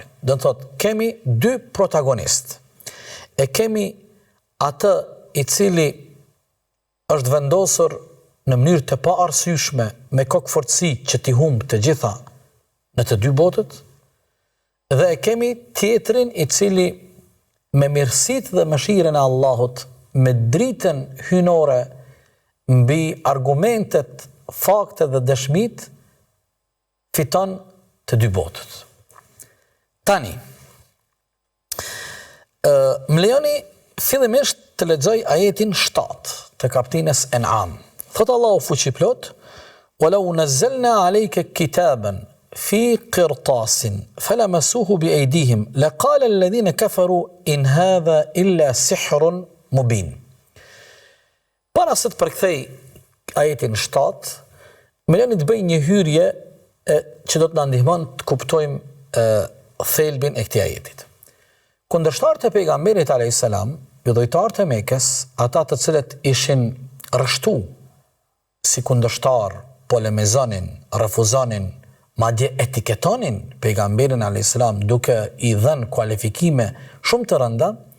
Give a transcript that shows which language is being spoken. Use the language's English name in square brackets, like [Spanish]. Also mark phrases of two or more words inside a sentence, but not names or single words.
[Albanian] Do të thotë, kemi dy protagonist. E kemi atë i cili është vendosur në mënyrë të pa arsyeshme me kokëfortësi që t'i humb të gjitha në të dy botët, dhe e kemi tjetrin i cili me mirësitë dhe mëshirën e Allahut, me dritën hynore mbi argumentet, faktet dhe dëshmitë, fiton të dy botët. Tani, më lejoni fillimisht të lexoj ajetin 7 të kapitullit An'am. Thot Allahu fuqiplot: [Arabic] "ولو نزلنا عليك كتابا في قرطاس فلمسوه بأيديهم لقال الذين كفروا إن هذا إلا سحر مبين." [Albanian] Para se të përkthej ajetin 7, më lejoni të bëj një hyrje që do të na ndihmon të kuptojmë thelbin e këtij ajetit. Kundërshtarët e pejgamberit [Arabic] عليه السلام, [Albanian] bidhujtarët e Mekës, ata të cilët ishin rreshtu si kundërshtar, polemizonin, refuzonin, madje etiketonin pejgamberin [Arabic] عليه السلام [Albanian] duke i dhënë kualifikime shumë të rënda,